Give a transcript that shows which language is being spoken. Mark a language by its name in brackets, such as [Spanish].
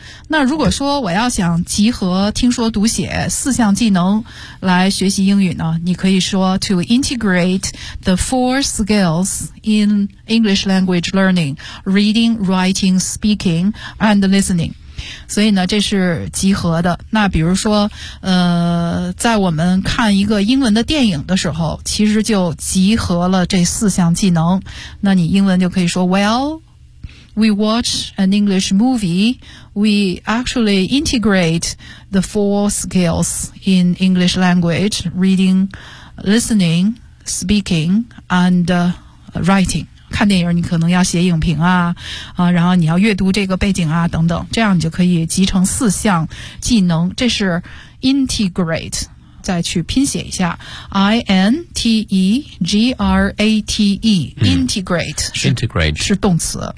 [Chinese] 那如果说我要想集合听说读写四项技能来学习英语呢，你可以说 [English] to integrate the four skills in English language learning, reading, writing, speaking, and listening。 [Chinese] 所以呢，这是集合的。那比如说在我们看一个英文的电影的时候，其实就集合了这四项技能。那你英文就可以说 [English] wellWe watch an English movie, we actually integrate the four skills in English language, reading, listening, speaking, and writing. [Chinese] 看电影你可能要写影评啊，然后你要阅读这个背景啊等等，这样你就可以集成四项技能。这是 integrate, 再去拼写一下 I-N-T-E-G-R-A-T-E、integrate 是动词，